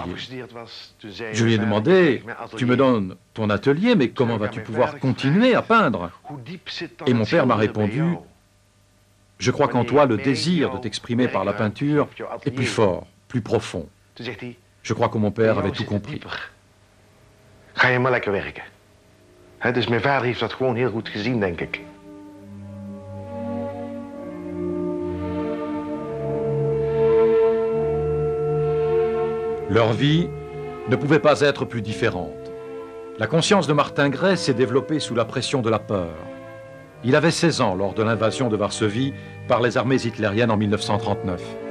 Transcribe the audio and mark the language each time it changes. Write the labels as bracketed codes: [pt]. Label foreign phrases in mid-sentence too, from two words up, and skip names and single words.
[fr] Je lui ai demandé, tu me donnes ton atelier, mais comment vas-tu pouvoir continuer à peindre? Et mon père m'a répondu, je crois qu'en toi, le désir de t'exprimer par la peinture est plus fort, plus profond. Je crois que mon père avait tout compris. [nl] Ga je maar lekker werken. Dus mijn vader heeft dat gewoon heel goed gezien, denk ik. [fr] Leur vie ne pouvait pas être plus différente. La conscience de Martin Gray s'est développée sous la pression de la peur. Il avait 16 ans lors de l'invasion de Varsovie par les armées hitlériennes en 1939.